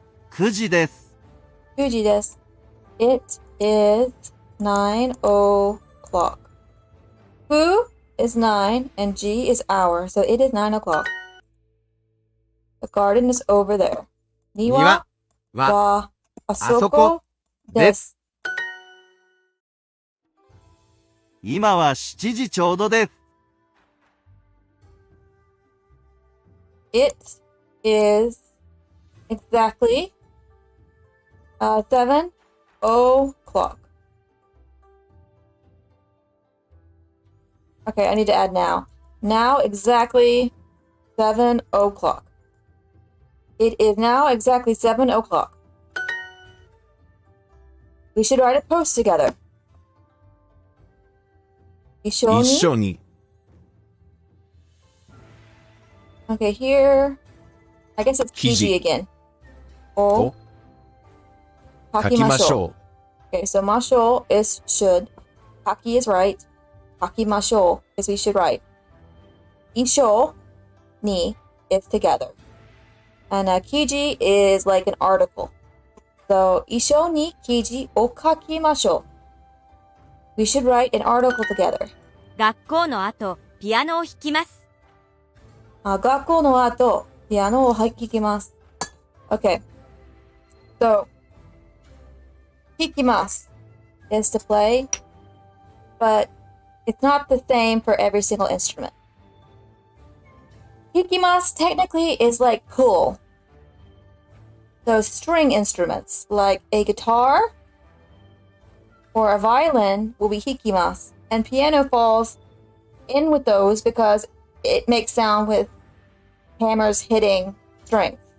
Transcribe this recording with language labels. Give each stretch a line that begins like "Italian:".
Japanese: 9時です。 9時です。
English: It is 9 o'clock. Who is 9 and G is hour, so it is 9 o'clock. The garden is over there.
Japanese: 庭ははあそこそこで。です今は7時ちょうどです。
English: It is exactly 7 o'clock. Okay, I need to add now. Now exactly 7 o'clock. It is now exactly 7 o'clock. We should write a post together.
Japanese: 一緒に。一緒に
English: Okay, here, I guess it's
Japanese: 記事
English: PG again.
Japanese: を書きましょう。
English: Okay, so
Japanese: ましょう
English: is should. 書き is right. 書きましょう is we should write. 一緒に is together. And 記事 is like an article.
Japanese: So 一緒に記事を書きましょう。
English: We should write an article together.
Japanese: 学校の後、ピアノを弾きます。学校の後、ピアノを弾きます。
English: Okay. So, 弾きます is to play, but it's not the same for every single instrument. 弾きます technically is like pull. So string instruments like a guitar or a violin will be 弾きます, and piano falls in with those because it makes sound with hammers hitting strings.